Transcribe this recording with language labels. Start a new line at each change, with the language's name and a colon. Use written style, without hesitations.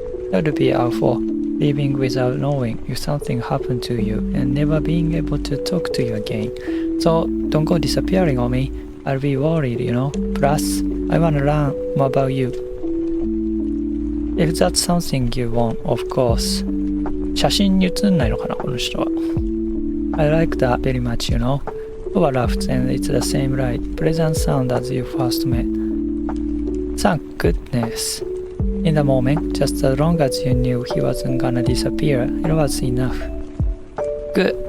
English: That would be awful, leaving without knowing if something happened to you and never being able to talk to you again. So don't go disappearing on me. I'll be worried, you know. Plus, I want to learn more about you. If that's something you want, of course.
Japanese: 写真に写んないのかな、この人は。
English: I like that very much, you know. Toa laughed and it's the same light, pleasant sound as you first met. Thank goodness. In the moment, just as long as you knew he wasn't gonna disappear, it was enough. Good.